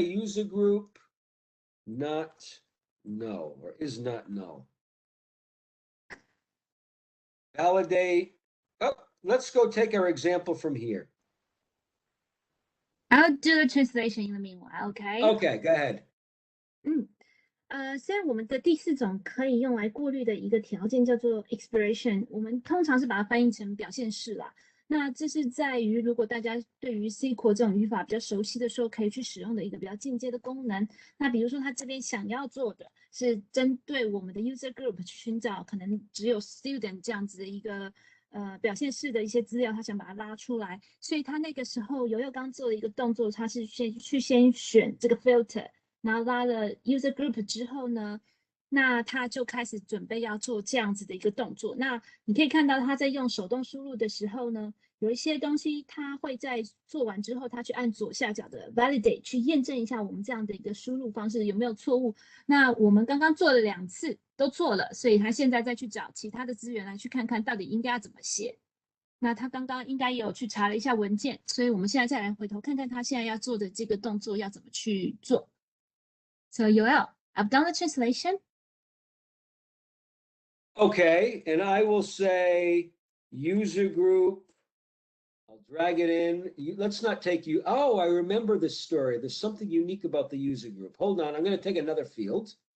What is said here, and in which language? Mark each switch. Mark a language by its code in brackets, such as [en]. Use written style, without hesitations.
[en] User group, not no, or is not no. Validate. Oh, let's go take our example from here. I'll do the translation in the meanwhile, okay? Okay, go ahead. [zh] 现在我们的第4种可以用来过滤的一个条件叫做 expression， 我们通常是把它翻译成表现式啦。那这是在于如果大家对于 SQL 这种语法比较熟悉的时候，可以去使用的一个比较进阶的功能。那比如说他这边想要做的是针对我们的 user group 去寻找可能只有 student 这样子的一个表现式的一些资料，他想把它拉出来，所以他那个时候Yoel刚做的一个动作，他是先选这个 filter。然后拉了 user group 之后呢，那他就开始准备要做这样子的一个动作。那你可以看到他在用手动输入的时候呢，有一些东西他会在做完之后，他去按左下角的 validate 去验证一下我们这样的一个输入方式有没有错误。那我们刚刚做了2次都错了，所以他现在再去找其他的资源来去看看到底应该要怎么写。那他刚刚应该也有去查了一下文件，所以我们现在再来回头看看他现在要做的这个动作要怎么去做。 [en] So Yoel, I've done the translation. Okay, and I will say user group. I'll drag it in. Let's not take you. Oh, I remember this story. There's something unique about the user group. Hold on, I'm going to take another field.